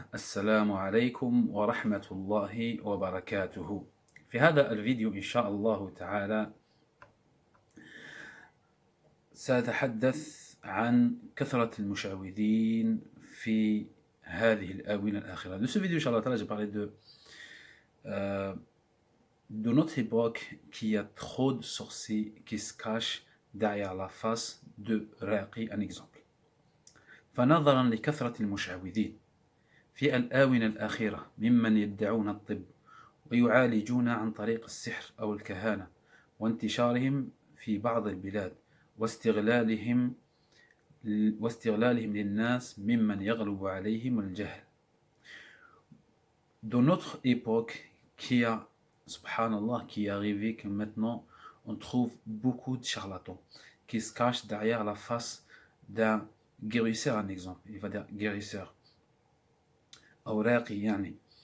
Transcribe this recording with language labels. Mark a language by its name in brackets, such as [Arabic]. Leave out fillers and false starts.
[Arabic] السلام عليكم ورحمة الله وبركاته. في هذا الفيديو إن شاء الله تعالى سأتحدث عن كثرة المشعوذين في هذه الآونة الأخيرة. [French] Dans ce vidéo, Inch'Allah Ta'ala, j'ai parlé de notre époque qui a trop de sorciers qui se cachent derrière la face de Raqi, un exemple. [Arabic] فنظرا لكثرة المشعوذين في الآونة الأخيرة ممن يدعون الطب ويعالجون عن طريق السحر أو الكهانة وانتشارهم في بعض البلاد واستغلالهم للناس ممن يغلب عليهم الجهل. [French] De notre époque subhanallah, qui est arrivé que maintenant on trouve beaucoup de charlatans qui se cachent derrière la face d'un guérisseur, un exemple. Il va dire guérisseur. Awraqi, yani.